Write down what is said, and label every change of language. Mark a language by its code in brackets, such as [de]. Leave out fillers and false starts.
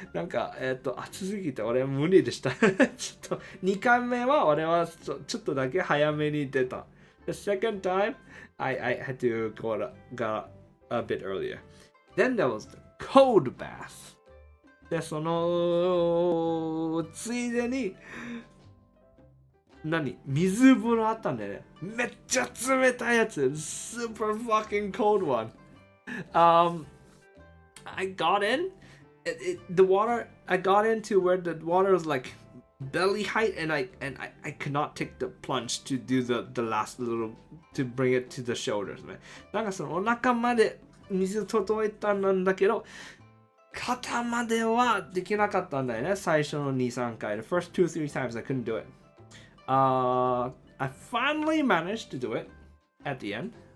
[ja] なんか暑すぎて俺は無理でした。ちょっと2回目は俺はちょっとだけ早めに出た。 [en] The second time, I had to go a bit earlier. Then there was the cold bath. [ja] で、そのついでに水風呂あったんだよね。めっちゃ冷たいやつ。 [en] Super fucking cold one. I got in. The water, I got into where the water was like belly height, and I could not take the plunge to do the last little to bring it to the shoulders ね。 [ja] なんかそのお腹まで水届いたんだけど、肩まではできなかったんだよね。最初の2、3回。 [en] The first 2, 3 times I couldn't do it. I finally managed to do it at the end.